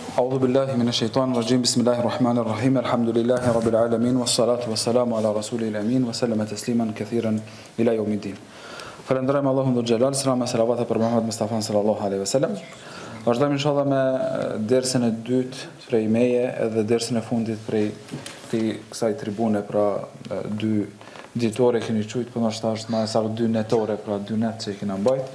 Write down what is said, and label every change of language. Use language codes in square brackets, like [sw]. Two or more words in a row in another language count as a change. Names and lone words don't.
[ar] أعوذ بالله من الشيطان الرجيم بسم الله الرحمن الرحيم الحمد لله رب العالمين والصلاة والسلام على رسوله الأمين وسلم تسليما كثيرا إلى يوم الدين. [sq] Falënderojmë Allahun [ar] ذو الجلال, [sq] selam e selavata për Muhammed Mustafa [ar] صلى الله عليه وسلم. [sq] Vazhdojmë inshallah me dersën e dytë prej meje edhe dersën e fundit prej kësaj tribune, pra dy ditore keni qujt, por ndoshta është më saktë dy netore, pra dy net që kemi mbajt.